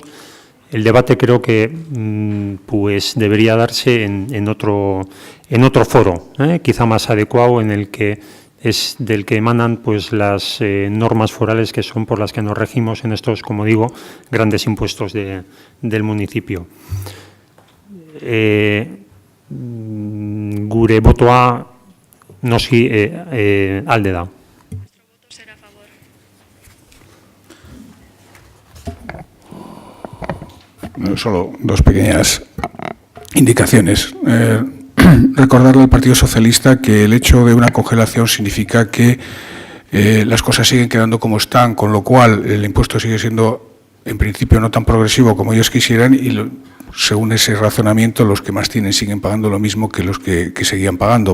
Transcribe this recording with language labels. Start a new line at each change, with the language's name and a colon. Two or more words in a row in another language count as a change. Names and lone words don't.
Spanish: El debate creo que pues debería darse en otro foro, quizá más adecuado, en el que es del que emanan pues las normas forales que son por las que nos regimos en estos, como digo, grandes impuestos del municipio.
Basque: Gure botoa noski alde da.
Spanish: Nuestro voto será a favor. Solo dos pequeñas indicaciones. Recordarle al Partido Socialista que el hecho de una congelación significa que las cosas siguen quedando como están, con lo cual el impuesto sigue siendo, en principio, no tan progresivo como ellos quisieran y según ese razonamiento, los que más tienen siguen pagando lo mismo que los que seguían pagando.